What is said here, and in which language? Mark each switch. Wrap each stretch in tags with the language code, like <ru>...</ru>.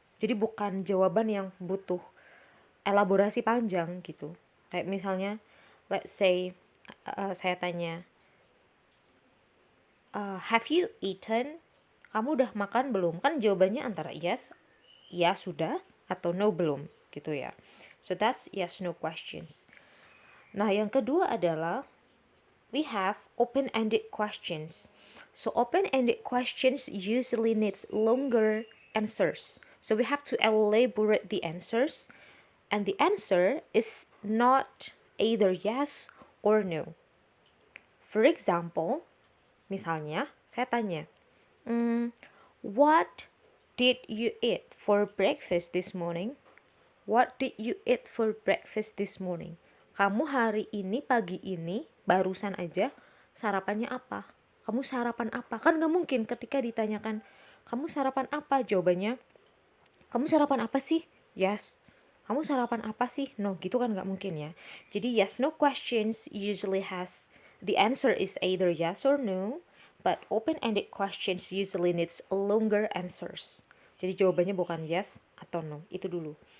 <id>Jadi bukan jawaban yang butuh elaborasi panjang gitu. Kayak misalnya,</id> <en>let's say</en> <id>saya tanya,</id> <en>have you eaten?</en> <id>Kamu udah makan belum? Kan jawabannya antara yes, ya sudah, atau no belum gitu ya.</id> <en>So that's yes no questions.</en> <id>Nah yang kedua adalah</id> <en>we have open-ended questions. So open-ended questions usually needs longer answers. So we have to elaborate the answers, and the answer is not either yes or no. For example,</en> <id>misalnya saya tanya,</id> <en>what did you eat for breakfast this morning? What did you eat for breakfast this morning?</en> <id>Kamu hari ini, pagi ini, barusan aja, sarapannya apa? Kamu sarapan apa? Kan gak mungkin ketika ditanyakan, kamu sarapan apa? Jawabannya, kamu sarapan apa sih? Yes. Kamu sarapan apa sih? No, gitu kan gak mungkin ya.</id> <en>Jadi yes, no questions usually has, the answer is either yes or no, but open-ended questions usually needs longer answers.</en> <id>Jadi jawabannya bukan yes atau no, itu dulu.</id>